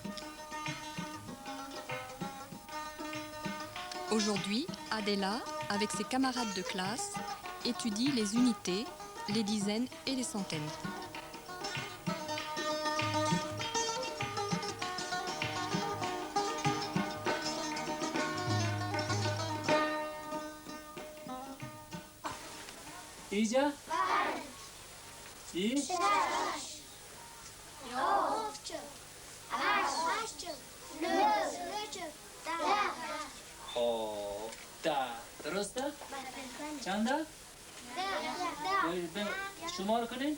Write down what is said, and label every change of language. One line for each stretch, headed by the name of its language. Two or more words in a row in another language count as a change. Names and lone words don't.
French: Aujourd'hui, Adela, avec ses camarades de classe, étudie les unités, les dizaines et les centaines.
Turkish: İyice.
Persian: İyi. خب ده درسته؟ چنده؟ ده شمار کنین؟